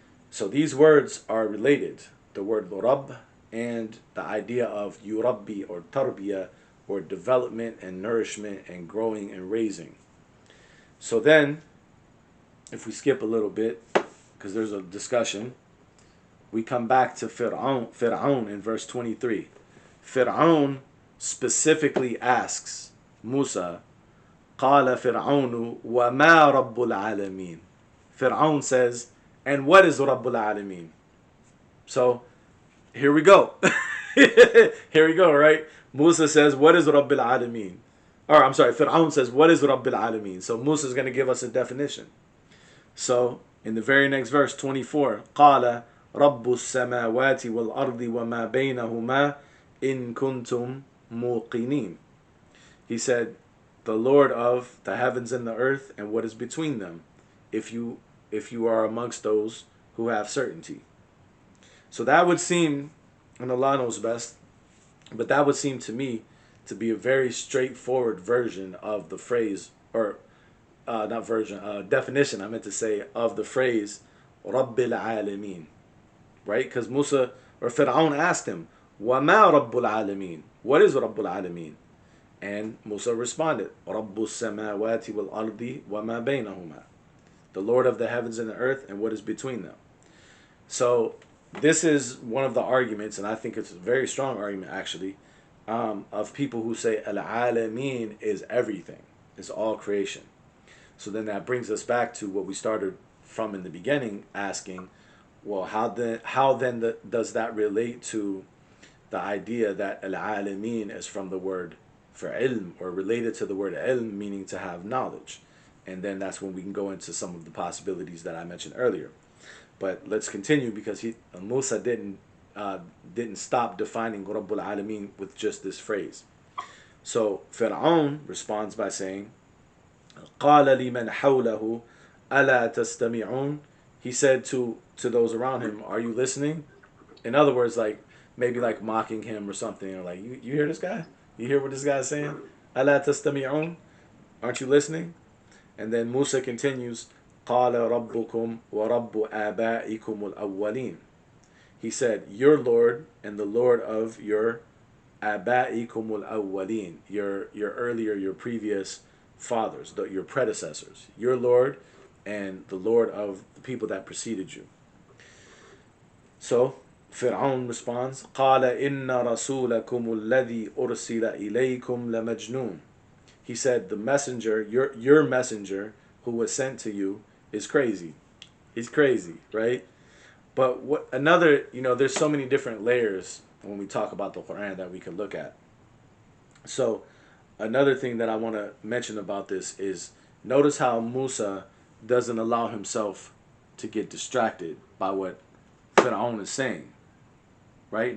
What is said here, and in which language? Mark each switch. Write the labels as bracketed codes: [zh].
[en] So these words are related. The word Rabb and the idea of yurabbi or tarbiyah, or development and nourishment and growing and raising. So then, if we skip a little bit, because there's a discussion, we come back to Fir'aun in verse 23. Fir'aun specifically asks Musa, [ar] قال فرعون وما رب العالمين. [en] Fir'aun says, and what is Rabbul Aalameen? So, here we go. Here we go, right? Musa says, what is Rabbil Alameen? Or, I'm sorry, Fir'aun says, what is Rabbil Alameen? So Musa is going to give us a definition. So, in the very next verse, 24, [ar] قَالَ رَبُّ السَّمَاوَاتِ وَالْأَرْضِ وَمَا بَيْنَهُمَا إِن كُنْتُمْ مُوقِنِينَ. [en] He said, the Lord of the heavens and the earth and what is between them, if you are amongst those who have certainty. So that would seem, and Allah knows best, but that would seem to me to be a very straightforward version of the phrase, or not version, definition, I meant to say, of the phrase Rabbil Alameen. Right? Because Musa, or Fir'aun asked him, وَمَا Rabbul Alameen? What is Rabbul Alameen? And Musa responded, [ar] رَبُّ السَّمَاوَاتِ وَالْأَرْضِ وَمَا بَيْنَهُمَا. [en] The Lord of the heavens and the earth and what is between them. So this is one of the arguments, and I think it's a very strong argument actually, of people who say Al-Alameen is everything, is all creation. So then that brings us back to what we started from in the beginning, asking, well, how then does that relate to the idea that Al-Alameen is from the word for ilm, or related to the word ilm, meaning to have knowledge? And then that's when we can go into some of the possibilities that I mentioned earlier. But let's continue, because Musa didn't stop defining Rabbul Alameen with just this phrase. So Fir'aun responds by saying, [ar] قَالَ لِمَنْ حَوْلَهُ أَلَا تَسْتَمِعُونَ. [en] He said to those around him, are you listening? In other words, like maybe like mocking him or something, or like, you hear this guy? You hear what this guy's saying? [ar] أَلَا تَسْتَمِعُونَ. [en] Aren't you listening? And then Musa continues, [ar] قَالَ رَبُّكُمْ وَرَبُّ آبَائِكُمُ الْأَوَّلِينَ. [en] He said, your Lord and the Lord of your [ar] آبَائِكُمُ الْأَوَّلِينَ, [en] your earlier, your previous fathers, your predecessors, your Lord and the Lord of the people that preceded you. So Fir'aun responds, [ar] قال إن رسولكم الذي أرسل إليكم لمجنون. [en] He said, the messenger, your messenger who was sent to you is crazy. He's crazy, right? But what another, there's so many different layers when we talk about the Quran that we could look at. So another thing that I want to mention about this is notice how Musa doesn't allow himself to get distracted by what Fir'aun is saying. Right?